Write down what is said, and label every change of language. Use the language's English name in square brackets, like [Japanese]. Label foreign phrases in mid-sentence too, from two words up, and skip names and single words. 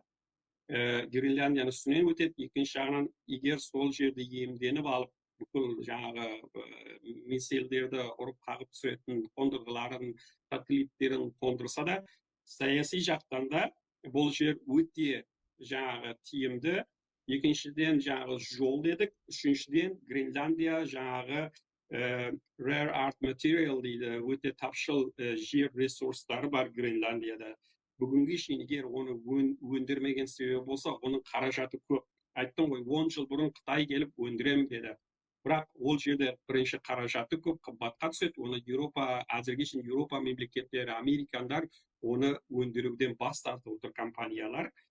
[Kazakh] Гренландияның үстінен өтеді. Екінші жағынан, егер сол жерді иемденіп алып, бүкіл жаңағы миссилдерді ұрып қағып түсіретін қондырғыларын, сателлиттерін қондырса да, саяси жақтан да бұл жер өте жаңағы тиімді. Екіншіден жаңағы жол дедік, үшіншіден Гренландия жаңағы [English] rare earth material [Kazakh] дейді, өте тапшыл жер ресурстары бар Гренландияда. Бүгінге шейін егер оны өндірмеген себебі болса, оның қаражаты көп. Айттым ғой, 10 жыл бұрын Қытай келіп өндірем деді. Бірақ ол жерде бірінші қаражаты көп, қымбатқа түседі. Оны Еуропа, әзірге шейін Еуропа мемлекеттері, американдар оны өндіруден бас тартып отыр компаниялар.